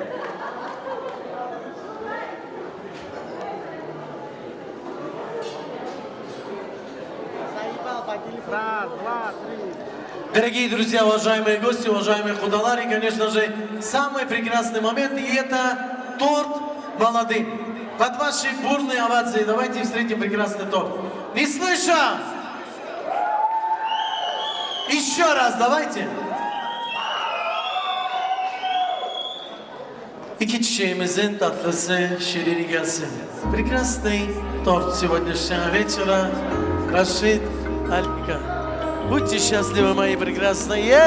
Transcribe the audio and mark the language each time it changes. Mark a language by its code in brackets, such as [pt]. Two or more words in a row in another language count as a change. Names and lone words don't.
[ru] Дорогие друзья, уважаемые гости, уважаемые худалари, конечно же, самый прекрасный момент, и это торт молодым. Под ваши бурные овации давайте встретим прекрасный торт. Не слышу! Еще раз давайте. [tr] İki çiçeğimizin tatlısı şiriri gelsin. [ru] Прекрасный торт сегодняшнего вечера. Рашид Алика. Будьте счастливы, мои прекрасные.